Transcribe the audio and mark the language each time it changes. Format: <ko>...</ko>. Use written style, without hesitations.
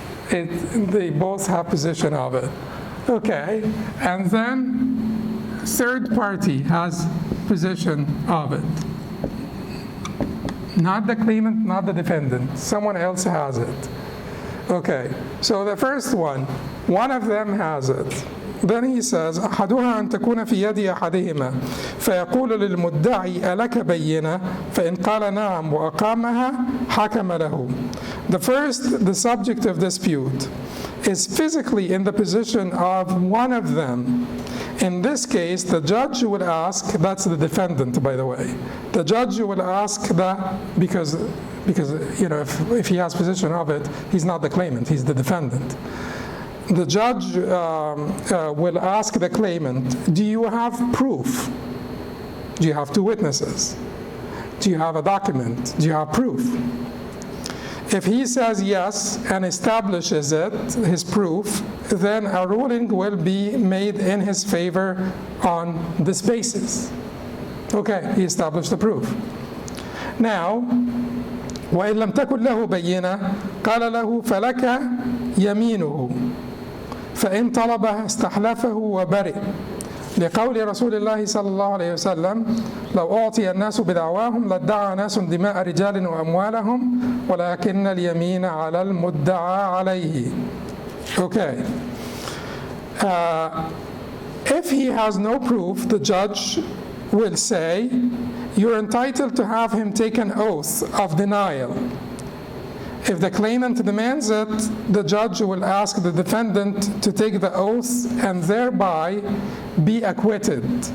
<en>They both have possession of it. Okay, and then third party has possession of it. Not the claimant, not the defendant. Someone else has it. Okay, so the first one of them has it. Then he says,</en> <ar>أحدها أن تكون في يد أحدهما فيقول للمدعي ألك بينة فإن قال نعم وأقامها حكم له.</ar> <en>The first, the subject of dispute, is physically in the position of one of them. In this case, the judge would ask, that's the defendant, by the way. The judge will ask that because you know, if he has possession of it, he's not the claimant, he's the defendant. The judge will ask the claimant, do you have proof? Do you have two witnesses? Do you have a document? Do you have proof? If he says yes and establishes it, his proof, then a ruling will be made in his favor on this basis. Okay, he established the proof. Now,</en> <ar>وإن لم تكن له بينة قال له فلك يمينه فإن طلبها استحلفه وبرئ لقول رسول الله صلى الله عليه وسلم لو أعطي الناس بدعواهم لادعى ناس دماء رجال وأموالهم ولكن اليمين على المدعى عليه.</ar> <en>Okay. If he has no proof, the judge will say, you're entitled to have him take an oath of denial. If the claimant demands it, the judge will ask the defendant to take the oath and thereby be acquitted.</en>